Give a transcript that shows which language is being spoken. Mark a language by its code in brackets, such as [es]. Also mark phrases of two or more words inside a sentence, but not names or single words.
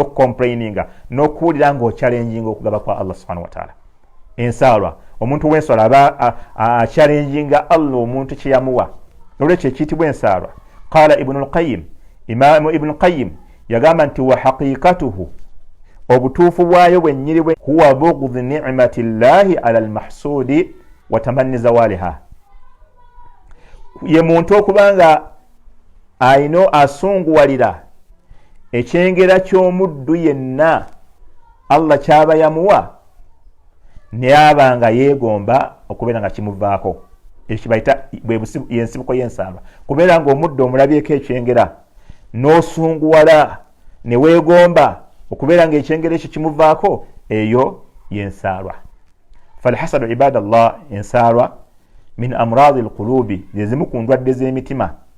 [lg] complaininga no kuulira ngo challenging okugaba kwa Allah [ar] سبحانه وتعالى [lg] ensaalwa omuntu w'ensaalwa aba challenginga Allah omuntu kyeyamuwa nolwekyo ekiyitibwa ensaalwa qala ibn al-qayyim imam ibn al-qayyim yagamba nti [ar] وحقيقته [lg] obutuufu bwayo bwennyini bwe [ar] هو بغض نعمة الله على المحسود وتمني زوالها [lg] ye muntu okubanga ayino asunguwalira ekyengera ky'omuddu yenna Allah kyaba yamuwa ne abanga yeegomba okubeera nga kimuvaako ekibayita yensibuko y'ensaalwa kubeera nga omuddu omulabyeko ekyengera n'osunguwala ne weegomba okubeera nga ekyengera ekyo kimuvaako eyo y'ensaalwa [ar] فالحسد عباد الله [lg] ensaalwa [ar] من أمراض القلوب [lg] zezimu ku ndwadde z'emitima